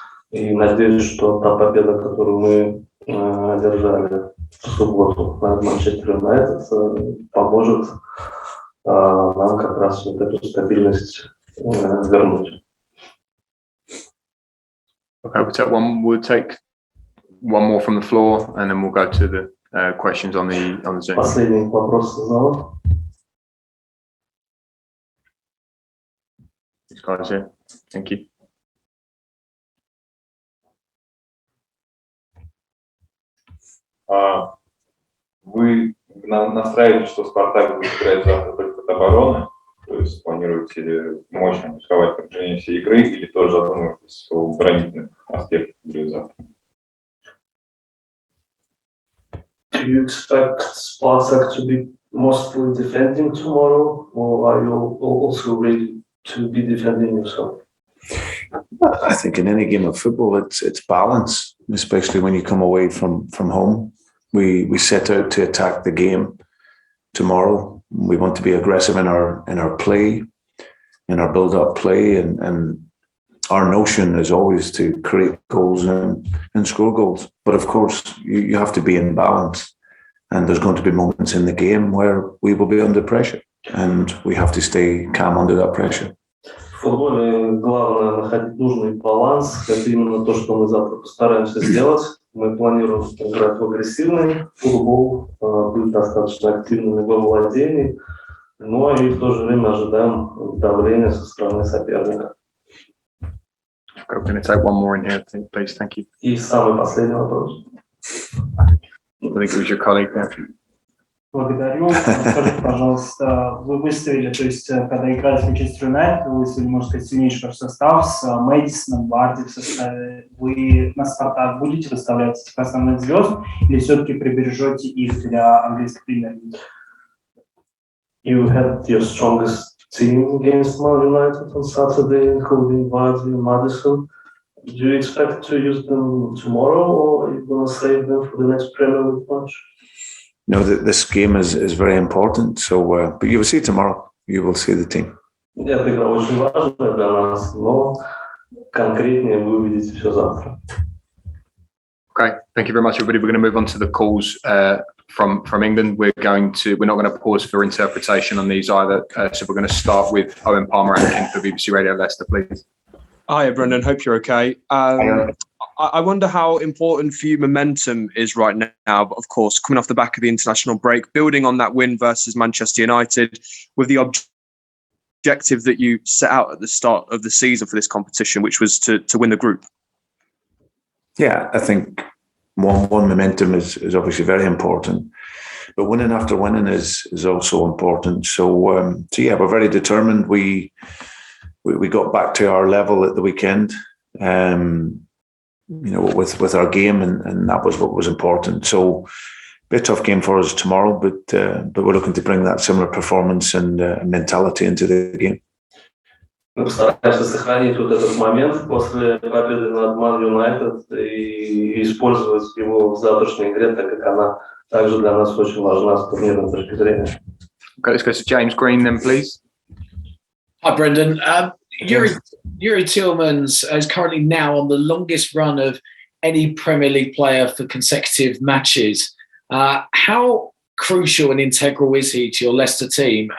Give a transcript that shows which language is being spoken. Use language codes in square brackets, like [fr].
[ru] И надеюсь, что та победа, которую мы одержали в субботу над Манчестер Юнайтед, поможет нам как раз вот эту стабильность вернуть. [en] Okay, we'll take one more from the floor, and then we'll go to the questions on the Zoom. [ru] Последний вопрос с зала. [en] These guys here. Thank you. [ru] Вы настраиваете, что Спартак будет играть завтра только от обороны, то есть планируете ли мощно пусковать протяжении всей игры, или тоже задумываетесь о оборонительных аспектах игры завтра? [en] Do you expect Spartak to be mostly defending tomorrow, or are you also ready to be defending yourself? I think in any game of football, it's balance, especially when you come away from home. We set out to attack the game tomorrow. We want to be aggressive in our play, in our build-up play, and our notion is always to create goals and score goals. But of course, you have to be in balance, and there's going to be moments in the game where we will be under pressure, and we have to stay calm under that pressure. [ru] В футболе главное находить нужный баланс. Это именно то, что мы завтра постараемся сделать. Мы планируем играть в агрессивный футбол, быть достаточно активными во владении, но и в то же время ожидаем давления со стороны соперника. [en] I'm going to take one more in here, please. Thank you. [ru] И самый последний вопрос. [en] I think it was your colleague there. [ru] Благодарю. Скажите, пожалуйста, вы выставили, то есть, когда играли с Манчестер Юнайтед, вы выставили, можно сказать, сильнейший ваш состав с Мэдисоном, Варди в составе. Вы на Спартак будете выставлять этих основных звезд или все-таки прибережете их для английской премьер-лиги? [en] You had your strongest team against Man United on Saturday, including Vardy and Maddison. Do you expect to use them tomorrow, or are you going to save them for the next Premier League match? No, this game is very important. So, but you will see tomorrow. You will see the team. [ru] Эта игра очень важная для нас, но конкретнее вы увидите все завтра. [en] Okay, thank you very much, everybody. We're going to move on to the calls from England. We're not going to pause for interpretation on these either. So we're going to start with Owen Palmer Atkin for BBC Radio Leicester, please. Hi, Brendan. Hope you're okay. I wonder how important for you momentum is right now. But of course, coming off the back of the international break, building on that win versus Manchester United with the objective that you set out at the start of the season for this competition, which was to win the group. Yeah, I think one momentum is obviously very important, but winning after winning is also important. So yeah, we're very determined. We got back to our level at the weekend. With our game, and that was what was important. So, a bit tough game for us tomorrow, but we're looking to bring that similar performance and mentality into the game. [ru] Мы постараемся сохранить вот этот момент после победы над Man United и использовать его в завтрашней игре, так как она также для нас очень важна с турнирной точки зрения. [en] Okay, let's go to James Green then, please. Hi, Brendan. Yuri Tillmans is currently now on the longest run of any Premier League player for consecutive matches. How crucial and integral is he to your Leicester team?